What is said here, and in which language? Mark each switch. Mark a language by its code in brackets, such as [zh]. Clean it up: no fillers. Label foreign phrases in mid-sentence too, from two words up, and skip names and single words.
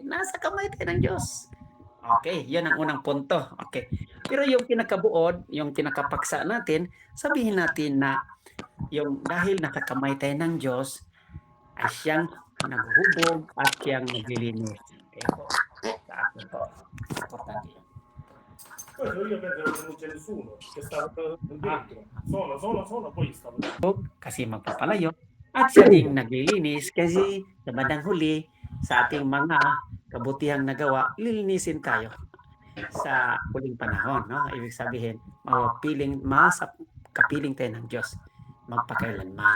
[tl] Nasa kamay tayo ng Diyos. Okay, yan ang unang punto. Okay. Pero yung pinakabuod, yung pinakapaksa natin, sabihin natin na yung dahil nakakamay tayo ng Diyos, ay siyang naghuhubog at siyang naglilinis. Okay po. Sa akin po. Importante yun. [it] Io penso che non c'è nessuno che stava dentro. Sono, poi stavo dentro. [tl] Kasi magpapalayo at siya ding naglilinis kasi sa bandang huli sa ating mga kabutihang nagawa, lilinisin tayo sa huling panahon, no? Ibig sabihin, kapiling tayo ng Diyos magpakailanman.